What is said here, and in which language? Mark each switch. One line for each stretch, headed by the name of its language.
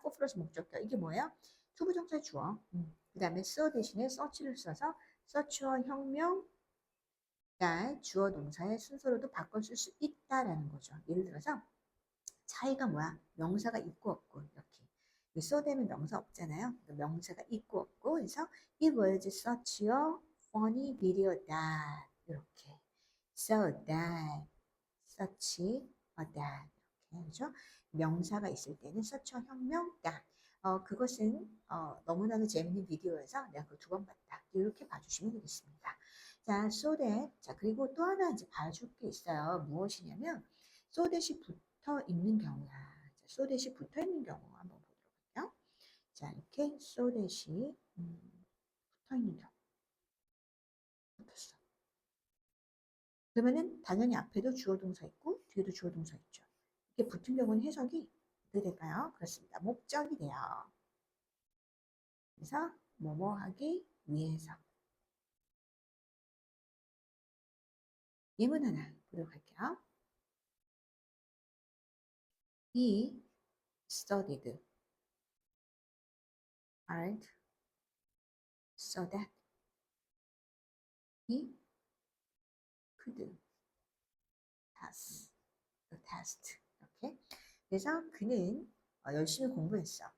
Korean: 꼭 플러스 목적격 이게 뭐예요? 투부정사의 주어 그 다음에 so 대신에 search를 써서 search와 혁명 그러니까 주어 동사의 순서로도 바꿔 쓸 수 있다라는 거죠. 예를 들어서 차이가 뭐야? 명사가 있고 없고 이렇게. so 되면 명사 없잖아요. 명사가 있고 없고 그래서
English: it was such a funny video that
Korean: 이렇게 so that such a that 이렇게 그렇죠? 명사가 있을 때는 such a 혁명 that 그것은 너무나도 재밌는 비디오여서 내가 그걸 2번 봤다. 이렇게 봐주시면 되겠습니다. 자, so that. 자, 그리고 또 하나 이제 봐줄 게 있어요. 무엇이냐면, so that이 붙어 있는 경우야. 자, so that이 붙어 있는 경우 한번 보도록 할게요. 자, 이렇게 so that이 붙어 있는 경우. 붙었어. 그러면은 당연히 앞에도 주어 동사 있고 뒤에도 주어 동사 있죠. 이렇게 붙은 경우는 해석이 어떻게 될까요? 그렇습니다. 목적이 돼요. 그래서 뭐뭐 하기 위해서. 예문 하나 보도록 할게요.
English: He studied hard so that he could pass the test.
Korean: 이렇게. 그래서 그는 열심히 공부했어.